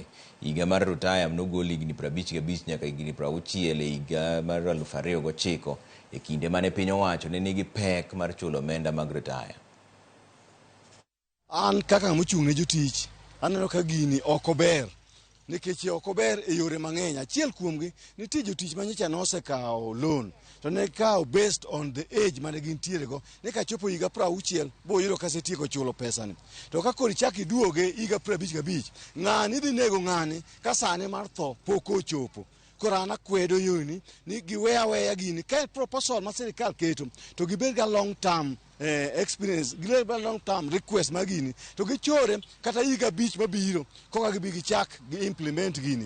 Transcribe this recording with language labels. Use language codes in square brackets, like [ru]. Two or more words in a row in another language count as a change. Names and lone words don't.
[luo] Higa mar rutaya nogol higni 55 nyaka higni 60 e higa mar 2009 e kinde mane piny owacho ne nigi pek mar chulo omenda mag rutaya. An kaka mochung' ne jotich aneno ka gini ok ober, nikech ok ober e yore mang'eny. Achiel kuomgi nitie jotich manyicha nosekawo loan to ne kawo [en] based on the age [luo] mane gintiere go, ne ka chopo higa 60 boyudo ka setieko chulo pesani. To ka koro chak iduoge higa 55, ng'ani dhi nego ng'ani ka sane mar tho pok ochopo. korana kwedo yuni ni giweya weya gini ka proposal ma sirikal keto to gibed ga [en] long term experience [luo] gibed ga [en] long term request [luo] magini to gichore kata higa bich mabiro koka gibi gichak gi implement gini.